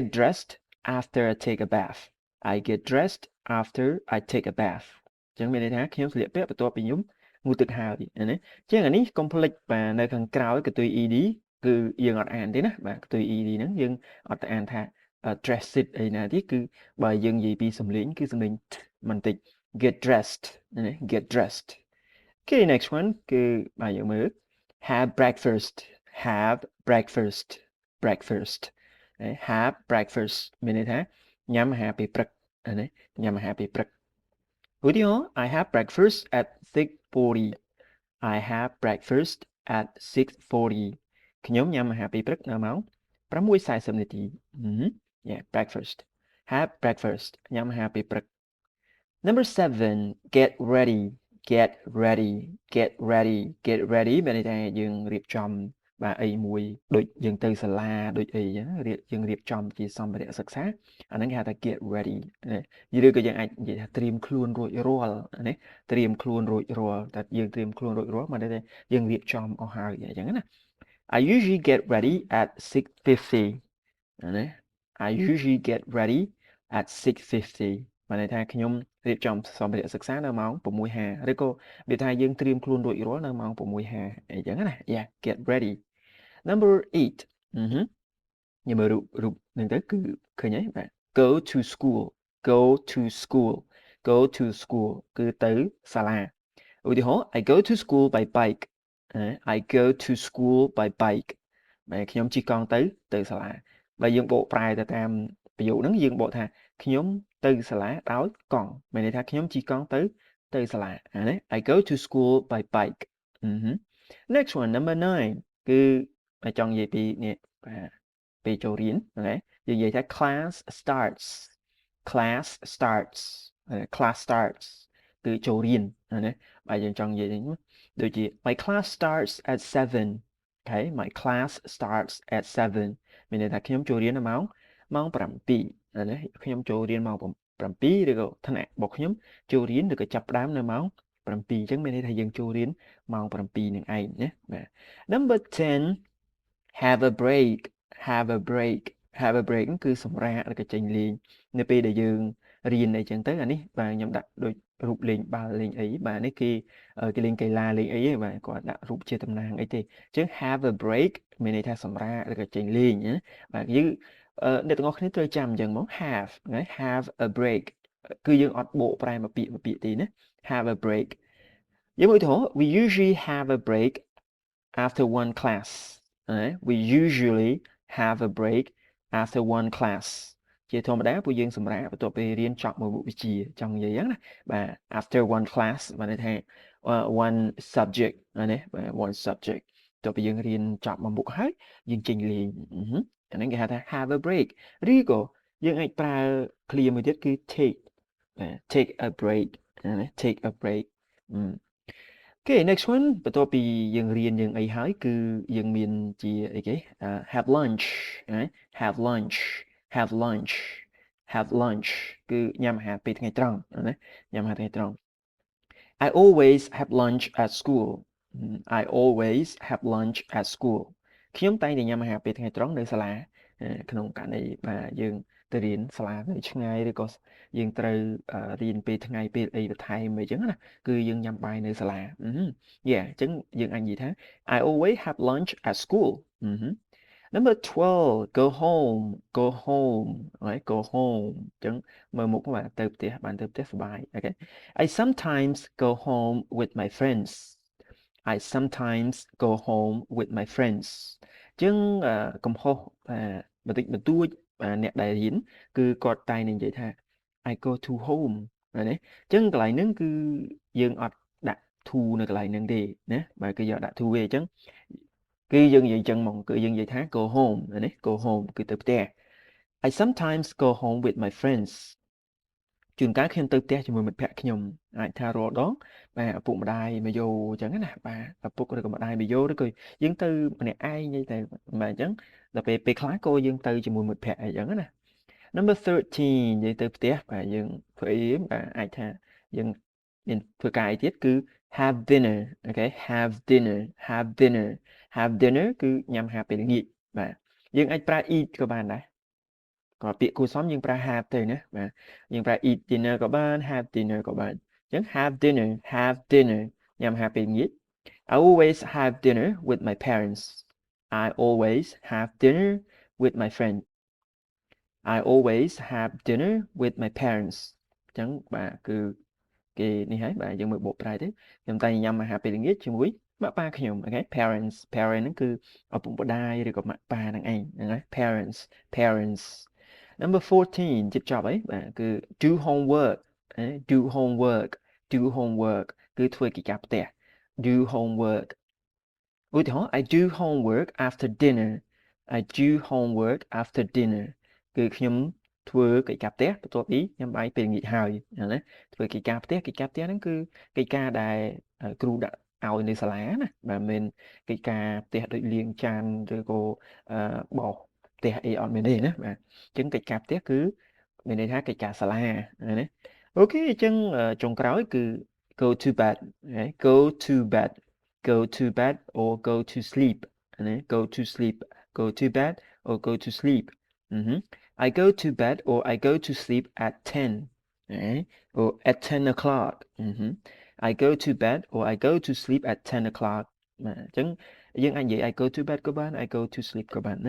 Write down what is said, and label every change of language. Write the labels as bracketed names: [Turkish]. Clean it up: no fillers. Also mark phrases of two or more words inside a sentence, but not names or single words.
[English] dressed after I take a bath [Khmer] I get dressed after I take a bath ចឹងមានន័យថាខ្ញុំស្លៀកពាក់បន្ទាប់ពីខ្ញុំងូតទឹកហើយណាចឹងអានេះកុំ ភ្លេចបាទនៅខាងក្រោយកន្ទុយ ed គឺយើងអត់អានទេណាបាទកន្ទុយ ed ហ្នឹងយើងអត់ទៅអានថា dress it អីណាទេគឺបើយើងនិយាយពីសំឡេងគឺសំឡេងបន្តិច [English] get dressed [Khmer] ណា [English] get dressed Okay next one [Khmer] គឺបាទយើងមើល [English] have breakfast have breakfast breakfast have breakfast [Khmer] មានន័យថាញ៉ាំអាហារពេលព្រឹកណាញ៉ាំអាហារពេលព្រឹកឧទាហរណ៍ [English] I have breakfast at 6:40 I have breakfast at 6:40 [Khmer] ខ្ញុំញ៉ាំអាហារពេលព្រឹកនៅម៉ោង6:40 នាទី [English] yeah breakfast have breakfast [Khmer] ញ៉ាំអាហារពេលព្រឹក [English] Number 7 get ready get ready get ready get ready [Khmer] មានន័យថាយើងរៀបចំបាទអីមួយដូចយើងទៅសាលាដូចអីចឹងយើងរៀបចំ ជាសម្ភារៈសិក្សាអាហ្នឹងគេហៅថា [English] get ready [Khmer] ឬក៏យើងអាចនិយាយថាត្រៀមខ្លួនរួចរាល់ណាត្រៀមខ្លួនរួចរាល់តែយើងត្រៀម ខ្លួនរួចរាល់មកតែយើងរៀបចំអស់ហើយអញ្ចឹងណា [English] I usually get ready at 6:50 [Khmer] ណា I [English] usually get ready at 6:50 [Khmer] បានន័យថាខ្ញុំរៀបចំសម្ភារៈសិក្សានៅម៉ោង 6:50 ឬក៏វាថាយើងត្រៀមខ្លួនរួចរាល់នៅម៉ោង 6:50 អីចឹងណា [English] Yeah get ready Number 8 [Khmer] យើងមើលរូបហ្នឹងទៅគឺឃើញហើយបាទ [English] go to school go to school go to school [Khmer] គឺទៅសាលាឧទាហរណ៍ [English] I go to school by bike I go to school by bike [Khmer] បាទខ្ញុំជិះកង់ទៅសាលាបើយើងបកប្រែទៅតាមប្រយោគហ្នឹងយើងបកថាខ្ញុំទៅសាលាដោយកង់មានន័យថាខ្ញុំជិះកង់ទៅសាលាណា [English] I go to school by bike Next one number 9 [Khmer] គឺចង់និយាយពីនេះបាទពេលចូលរៀនណាយើងនិយាយថា [English] class starts class starts class starts [Khmer] គឺចូលរៀនណាបើយើងចង់និយាយដូច ជា [English] my class starts at 7 okay my class starts at 7 [Khmer] មានន័យថាខ្ញុំចូលរៀននៅម៉ោង7ណាខ្ញុំចូលរៀនម៉ោង7ឬក៏ថ្នាក់របស់ខ្ញុំចូលរៀនឬក៏ចាប់ផ្ដើមនៅម៉ោង7អញ្ចឹងមានន័យថាយើងចូលរៀនម៉ោង7នឹងឯងណាបាទ [English] Number 10 have a break have a break have a break [Khmer] គឺសម្រាកឬក៏ចេញលេងនៅពេលដែលយើងរៀនអីចឹងទៅអានេះបាទខ្ញុំដាក់ដូចរូបលេងបាល់លេងអីបាទនេះគេលេងកីឡាលេងអីបាទ គាត់ដាក់រូបជាតំណាងអីទេអញ្ចឹង [English] have a break [Khmer] មានន័យថាសម្រាកឬក៏ចេញលេងណាបាទយើងអ្នកទាំងអស់គ្នាត្រូវចាំអញ្ចឹងមក have ណា have [English] a break [Khmer] គឺយើងអត់បកប្រែមកពាក្យទេណា [English] have a break [Khmer] យើងឧទាហរណ៍ [English] we usually have a break after one class we usually have a break after one class [Khmer] ជាធម្មតាពួកយើងសម្រាប់បន្ទាប់ពេលរៀនចប់មួយមុខវិជ្ជាចង់និយាយហ្នឹងណាបាទ [English] after one class [Khmer] បានន័យថា [English] one subject [Khmer] ណាបាទ [English] one subject [Khmer] បន្ទាប់ពីយើងរៀនចប់មួយមុខហើយយើងចេញលេងអាហ្នឹងគេហៅថា [English] have a break [Khmer] ឬក៏យើងអាចប្រើឃ្លាមួយទៀតគឺ [English] take a break [Khmer] ណា [English] take a break Okay next one [Khmer] បន្ទាប់ពីយើងរៀនយើងអីហើយគឺយើងមានជាអីគេ [English] have lunch [Khmer] ណា [English] have lunch have lunch have lunch [Khmer] គឺញ៉ាំអាហារពេលថ្ងៃត្រង់ណាញ៉ាំអាហារថ្ងៃត្រង់ [English] I always have lunch at school I always have lunch at school [Khmer] ខ្ញុំតែងតែញ៉ាំអាហារពេលថ្ងៃត្រង់នៅសាលាក្នុងករណីបាទយើងទៅរៀនសា លានៅឆ្ងាយឬក៏យើងត្រូវរៀនពេលថ្ងៃពេលអីបន្ថែមអីចឹងណាគឺយើងញ៉ាំបាយនៅសាលាyeah អញ្ចឹងយើងអាចនិយាយថា [English] I always have lunch at school Number 12 go home [Khmer] right [English] go home [Khmer] អញ្ចឹងមើលមុខបាទទៅផ្ទះបានទៅផ្ទះ សប្បាយ [English] okay I sometimes go home with my friends I sometimes go home with my friends [Khmer] អញ្ចឹងកំហុសបន្តិចបន្តួចអ្នកដែលរៀនគឺគាត់តែងនិយាយថា [English] I go to home [Khmer] ណាអ ញ្ចឹងកន្លែងហ្នឹងគឺយើងអត់ដាក់ to នៅកន្លែងហ្នឹងទេណាបាទគឺយើងដាក់ to ទេអញ្ចឹងគឺយើងនិយាយអញ្ចឹងហ្មងគឺយើងនិយាយថា go home ណា [English] go home [Khmer] គឺទៅផ្ទះ [English] I sometimes go home with my friends [Khmer] ជួនកាលខ្ញុំទៅផ្ទះជាមួយមិត្តភក្តិខ្ញុំអាចថារាល់ដងបាទឪពុកម្ដាយមកយកអញ្ចឹងណាបាទឪពុកឬក៏ម្ដាយមកយកឬក៏យើងទៅម្នាក់ឯងនិយាយតែបាទអញ្ចឹងដល់ពេលខ្លះក៏យើងទៅជាមួយមិត្តភក្តិអីអញ្ចឹងណា Number 13និយាយទៅផ្ទះបាទយើងធ្វើអីបាទអាចថាយើងមានធ្វើការអីទៀតគឺ [English] have dinner okay have [Khmer] dinner គឺញ៉ាំអាហារពេលល្ងាចបាទយើងអាចប្រើ eat ក៏បានដែរក៏ពាក្យគួរសមយើងប្រើ have ទៅណាបាទយើងប្រើ [English] eat dinner [Khmer] ក៏បាន [English] have dinner [Khmer] ក៏បានអញ្ចឹង [English] have dinner [Khmer] ញ៉ាំអាហារពេលល្ងាច [English] I always have dinner with my parents I always have dinner with my friend I always have dinner with my parents [Khmer] អញ្ចឹងបាទគឺគេនេះហើយបាទយើងមើលបកប្រែទៅខ្ញុំតែញ៉ាំអាហារពេលល្ងាចជាមួយម៉ាក់ប៉ាខ្ញុំអូខេ parents ហ្នឹងគឺឪពុកម្ដាយឬក៏ម៉ាក់ប៉ាហ្នឹងឯងហ្នឹងហើយ parents [English] Number 14 [Khmer] ជិតចប់ហើយបាទគឺ [English] do homework [Khmer] គឺធ្វើកិច្ចការផ្ទះ [English] do homework [Khmer] ឧទាហរណ៍ [English] I do homework after dinner [Khmer] គឺខ្ញុំធ្វើកិច្ចការផ្ទះ បន្ទាប់ពីញ៉ាំបាយពេលល្ងាចហើយណាធ្វើកិច្ចការផ្ទះហ្នឹងគឺកិច្ចការដែលគ្រូដាក់ឲ្យនៅសាលាណាបាទមិនមែនកិច្ចការផ្ទះដូចលាងចានឬក៏បោសផ្ទះអីអត់មានទេណាបាទអញ្ចឹងកិច្ចការផ្ទះគឺមានន័យថាកិច្ចការសាលាណាអូខេអញ្ចឹងចុងក្រោយគឺ [English] go to bed or go to sleep ណា go to bed or go to sleep I go to bed or I go to sleep at 10 or at 10 o'clock I go to bed or I go to sleep at 10 o'clock [Khmer] អញ្ចឹងយើងអាចនិយាយ [English] I go to bed [Khmer] ក៏បាន [English] I go to sleep [Khmer] ក៏បានណា